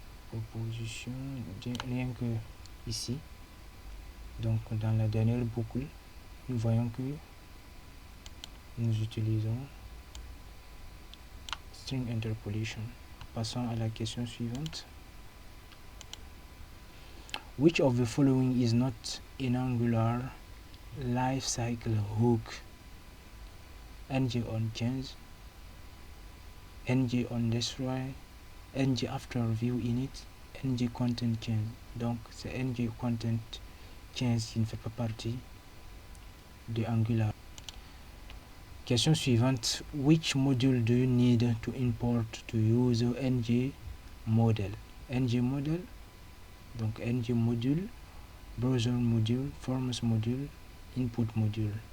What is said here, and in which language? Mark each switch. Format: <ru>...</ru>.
<fr>Proposition, rien que ici. Donc dans la dernière boucle, nous voyons que nous utilisons string interpolation. Passons à la question suivante.</fr> <en>Which of the following is not an Angular lifecycle hook? Ng on change, Ng on destroy, Ng after view init, Ng content change.</en> <fr>Donc c'est Ng content change qui ne fait pas partie de Angular. Question suivante.</fr> <en>Which module do you need to import to use Ng model? Ng model, donc Ng module, browser module, forms module, input module.</en>